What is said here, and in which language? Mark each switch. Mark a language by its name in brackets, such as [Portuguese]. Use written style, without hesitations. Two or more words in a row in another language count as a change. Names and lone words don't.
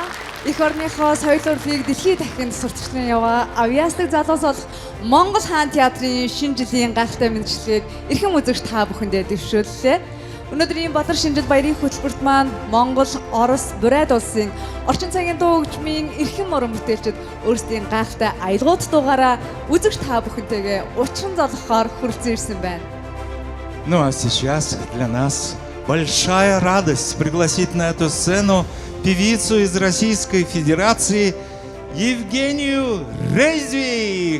[Mongolian] Эх орныхоо соёл урлагийг дэлхийд дахинд сурталчлан яваа авьяасдаг залуус болох Монгол хаан театрын шинэ жилийн гайхалтай мэндчилгээг эрхэм үзэгч та бүхэндээ дэвшүүллээ. Өнөөдрийн Батар шинжил баярын хөтөлбөрт маань Монгол, Орос, Бурайд улсын орчин цагийн дуу хөгжмийн эрхэм уран бүтээлчид өөрсдийн гайхалтай аялгууд дуугаараа үзэгч та бүхэнтэйгээ уучран золгохоор хүрэлцэн ирсэн байна. [Russian] Ну а сейчас для нас большая радость пригласить на эту сцену певицу из Российской Федерации Евгению Резвик.